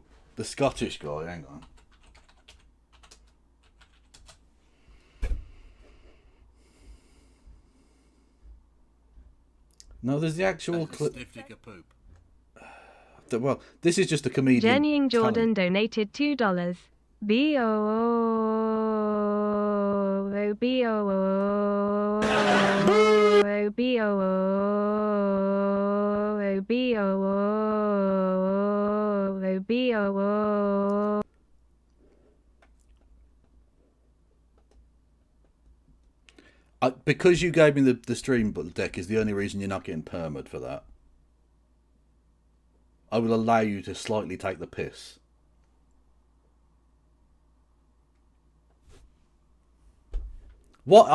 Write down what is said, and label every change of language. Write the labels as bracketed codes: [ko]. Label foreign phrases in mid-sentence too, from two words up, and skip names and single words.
[en] The Scottish guy, hang on. No, there's the actual clip. Well, this is just a comedian. Jennying Jordan donated $2. B-O-O, B-O-O, B-O-O, B-O-O, B-O-O. Because you gave me the stream deck is the only reason you're not getting permit for that. I will allow you to slightly take the piss. What?